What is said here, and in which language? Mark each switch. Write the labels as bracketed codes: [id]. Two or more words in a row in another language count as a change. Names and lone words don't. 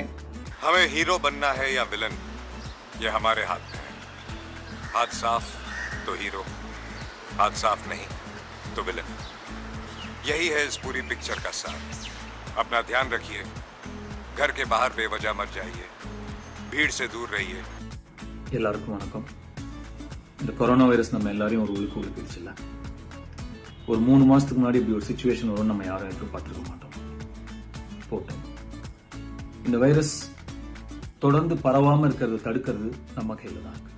[hi] हमें हीरो बनना है या विलन, ये हमारे हाथ में है। हाथ साफ तो हीरो, हाथ साफ नहीं तो विलन। यही है इस पूरी पिक्चर का सार। अपना ध्यान रखिए, घर के बाहर बेवजह मत जाइए, भीड़ से दूर रहिए। [ta] எல்லாருக்கும் வணக்கம். இந்த கொரோனா வைரஸ் நம்ம எல்லாரையும் ஒரு உயிர்கூறு பிடிச்சில்ல. ஒரு 3 மாசத்துக்கு முன்னாடி இப்படி ஒரு சிச்சுவேஷன் வரும் நம்ம யாரும் எதிர்பார்த்திருக்க மாட்டோம். போட்டோம். இந்த வைரஸ் தொடர்ந்து பரவாம இருக்கிறத தடுக்கிறது நம்ம கையில தான் இருக்கு.